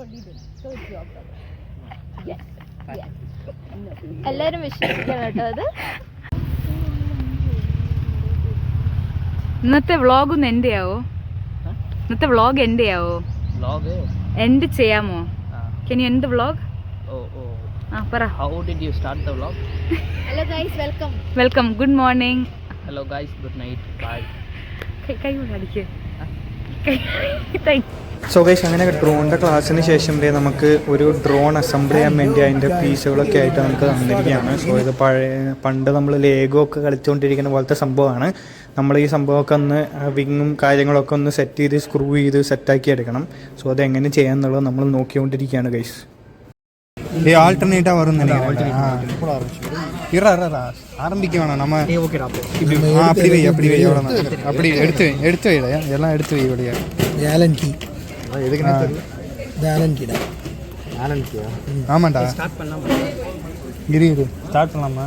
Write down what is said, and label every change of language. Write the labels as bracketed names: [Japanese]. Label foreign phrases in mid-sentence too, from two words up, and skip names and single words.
[Malayalam] എല്ലാരും വിശ്വസിക്കണം കേട്ടോ. അത് ഇന്നത്തെ വ്ളോഗ് ഒന്ന് എൻഡ് ചെയ്യാവോ? ഇന്നത്തെ വ്ളോഗ് എൻഡ് ചെയ്യാവോ? എൻഡ് ചെയ്യാമോ? [English] Can you end the vlog? പറ. How did you start the vlog? Hello guys, welcome. Good morning. Hello guys, good night, bye. [Malayalam] കൈ കൊണ്ട് അടിക്ക്. [English] so guys, [Malayalam] അങ്ങനെ ഡ്രോണിൻ്റെ ക്ലാസ്സിന് ശേഷം നമുക്ക് ഒരു [English] drone assemble [Malayalam] ചെയ്യാൻ വേണ്ടി അതിൻ്റെ പീസുകളൊക്കെ ആയിട്ട് നമുക്ക് തന്നിരിക്കുകയാണ്. സോ ഇത് പണ്ട് നമ്മൾ ലേഗോ ഒക്കെ കളിച്ചുകൊണ്ടിരിക്കുന്ന പോലത്തെ സംഭവമാണ്. നമ്മൾ ഈ സംഭവമൊക്കെ ഒന്ന് വിങ്ങും കാര്യങ്ങളൊക്കെ ഒന്ന് സെറ്റ് ചെയ്ത് സ്ക്രൂ ചെയ്ത് സെറ്റാക്കി എടുക്കണം. സോ അതെങ്ങനെ ചെയ്യാമെന്നുള്ളത് നമ്മൾ നോക്കിക്കൊണ്ടിരിക്കുകയാണ് ഗൈസ്. [Tamil] ആൾട്ടർനേറ്റാக வரும் நினைக்கிறேன். ஆரம்பிக்கணும் நம்ம. அப்படி வை எவ்வளோ அப்படி எடுத்து வைடா, எல்லாம் எடுத்து வை வழியா. [English] Allen key [Tamil] எதுக்கு [English] Allen keyடா. Allen keyயா? [Tamil] ஆமாண்டா. ஸ்டார்ட் பண்ணலாமா? இரு ஸ்டார்ட் பண்ணலாமா?